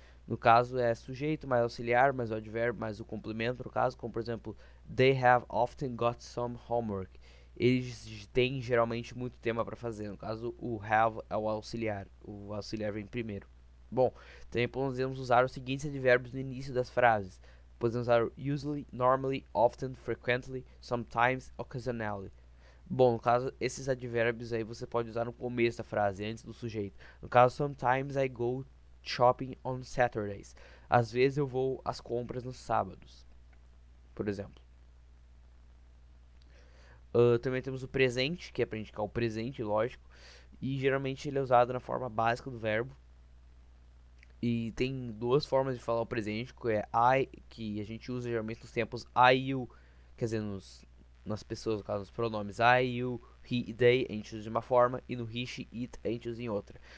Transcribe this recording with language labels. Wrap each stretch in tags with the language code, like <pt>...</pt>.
<pt>No caso é sujeito mais auxiliar, mais o advérbio, mais o complemento, no caso, como por exemplo,</pt> <en>they have often got some homework.</en> <pt>Eles têm geralmente muito tema para fazer. No caso, o have é o auxiliar vem primeiro. Bom, também podemos usar os seguintes advérbios no início das frases. Podemos usar</pt> <en>usually, normally, often, frequently, sometimes, occasionally.</en> <pt>Bom, no caso, esses advérbios aí você pode usar no começo da frase, antes do sujeito. No caso,</pt> <en>sometimes I go shopping on Saturdays.</en> <pt>Às vezes eu vou às compras nos sábados, por exemplo. Também temos o presente, que é para indicar o presente, lógico. E geralmente ele é usado na forma básica do verbo. E tem duas formas de falar o presente, que é I, que a gente usa geralmente nos tempos I, you, quer dizer, nas pessoas, no caso, nos pronomes I, you, he e they, a gente usa de uma forma, e no he, she, it, a gente usa em outra.</pt>